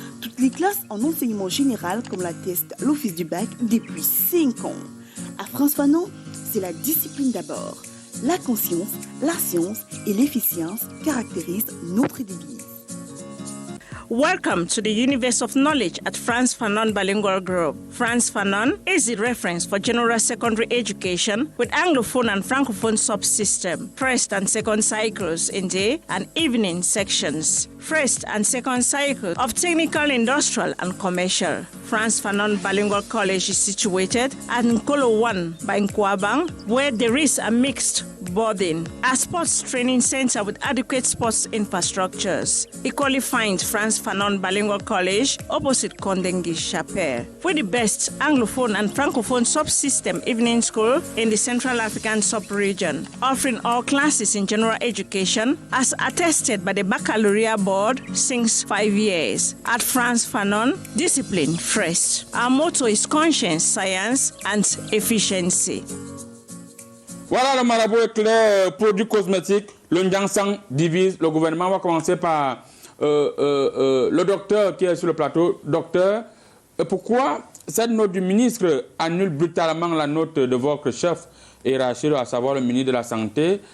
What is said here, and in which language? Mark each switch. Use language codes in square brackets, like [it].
[fr] Toutes les classes en enseignement général comme l'atteste l'Office du bac depuis 5 ans. À France Fanon, c'est la discipline d'abord. La conscience, la science et l'efficience caractérisent notre devise. [en] Welcome to the universe of knowledge at Frantz Fanon Bilingual Group. Frantz Fanon is the reference for general secondary education with Anglophone and Francophone subsystem, first and second cycles in day and evening sections, first and second cycle of technical, industrial and commercial. Frantz Fanon Bilingual College is situated at Nkolo 1 by Nkwabang, where there is a mixed boarding, a sports training center with adequate sports infrastructures. Equally find Frantz Fanon Bilingual College opposite Kondengui Chapelle, with the best Anglophone and Francophone subsystem evening school in the Central African sub-region, offering all classes in general education as attested by the Baccalaureate Board since 5 years. At Frantz Fanon, discipline first. Our motto is conscience, science and efficiency. [fr] Voilà le marabout éclair, produits cosmétiques. Le Ndiansang divise. Le gouvernement va commencer par le docteur qui est sur le plateau. Docteur, pourquoi cette note du ministre annule brutalement la note de votre chef hiérarchique, à savoir le ministre de la Santé?